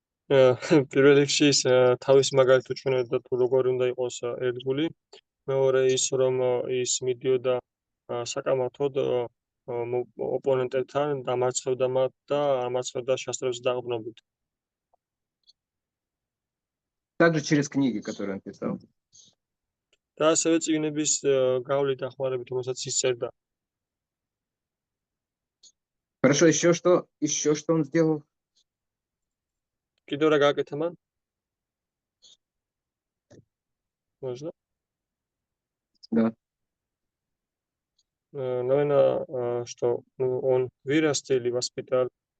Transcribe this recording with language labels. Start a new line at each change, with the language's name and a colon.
Georgian: პირველ რიგში თავის მაგალითად უჩვენებდა თუ როგორ უნდა იყოს ერთგული. მეორე ის რომ ის მიდიოდა საკამათოდ ოპონენტებთან დამარცხებდა მათ და ამარცხებდა შასტრებს დაყრდნობით.
Russian: Также через книги, которые он писал.
Georgian: და ასევე წიგნების გავლით ახმარებით, რომელსაც ის წერდა.
Russian: Хорошо, еще что он сделал?
Georgian: კიდევ რა გააკეთა მან?
Russian: Можно? Да. Наверное, что он вырастил и воспитал